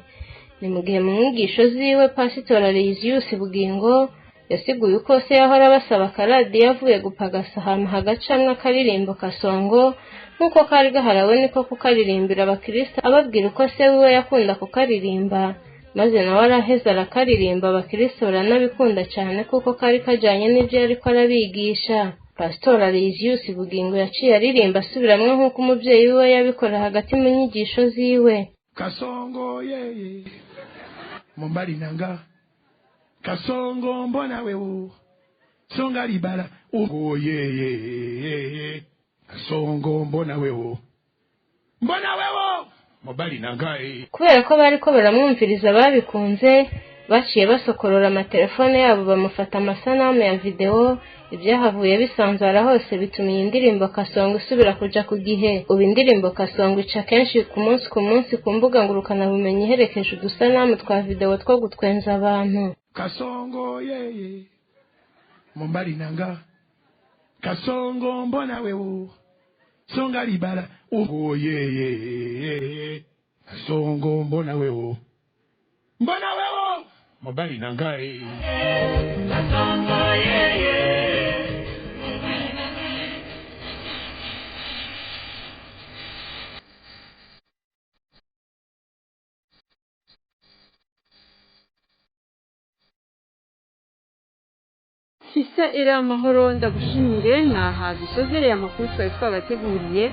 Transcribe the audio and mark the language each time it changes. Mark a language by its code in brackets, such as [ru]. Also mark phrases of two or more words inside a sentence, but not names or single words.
[rn] Ni mu gihe mu nyigisho ziwe Pasiteri Aloysius Bugingo yasiguye uko se yahora basaba akaradiyo yavuye gupagasa ahantu hagacamwe akaririmbo Kasongo nkuko kari gaharawe niko kukaririmbira abakristo ababwira uko se wiwe yakunda kukaririmba, maze nawe araheza arakaririmba abakristo baranabikunda cyane kuko kari kajanye n'ivyo yariko arabigisha. Pastor Aloysius Bugingo yaciye aririmba asubiramwe nkuko umuvyeyi wiwe yabikora hagati mu nyigisho ziwe. [ln] Kasongo yeye mumbali nanga Kasongo mbona wewe songa libala uho yeye Kasongo mbona wewe mubali nangaye. [rn] Kubera ko bariko baramwumviriza babikunze baciye basokorora amatelefone yabo bamufata amasanamu ya video, ibyahavuye bisanzara hose bituma iyi ndirimbo Kasongo isubira kuja ku gihe. Ubu indirimbo Kasongo ica kenshi ku munsi ku mbuga ngurukanabumenyi iherekeje udusanamu twa video two gutwenza abantu. [ln] Kasongo yeye mumbali nanga Kasongo mbona wewe songa libala uho yeye Kasongo mbona wewe mubali nangaye. Kasongo yeye [rn] Krista Ela Mahoro ndagushimire naha dusozereye amakuru twari twabateguriye.